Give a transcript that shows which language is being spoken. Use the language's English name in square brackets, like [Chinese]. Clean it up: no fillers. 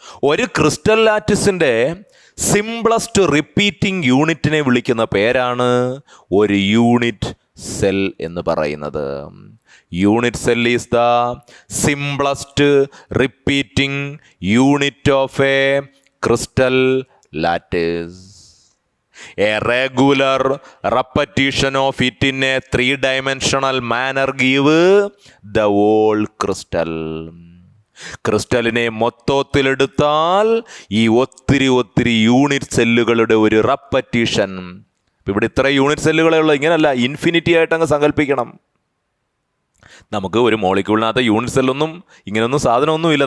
[Malayalam] ഒരു crystal ലാറ്റിസിൻ്റെ simplest repeating യൂണിറ്റിനെ വിളിക്കുന്ന പേരാണ് ഒരു യൂണിറ്റ് സെൽ എന്ന് പറയുന്നത്. [English] Unit cell is the simplest repeating unit of a crystal lattice. A regular repetition of it in a 3-dimensional manner give the whole crystal. [Malayalam] ക്രിസ്റ്റലിനെ മൊത്തത്തിലെടുത്താൽ ഈ ഒത്തിരി unit സെല്ലുകളുടെ ഒരു റെപ്പറ്റീഷൻ. ഇവിടെ ഇത്ര യൂണിറ്റ് സെല്ലുകളേ ഉള്ളൂ, ഇങ്ങനല്ല, ഇൻഫിനിറ്റി ആയിട്ട് അങ്ങ് സങ്കല്പിക്കണം. നമുക്ക് ഒരു മോളിക്യൂളിനകത്ത് യൂണിറ്റ് സെല്ലൊന്നും ഇങ്ങനെയൊന്നും സാധനമൊന്നുമില്ല.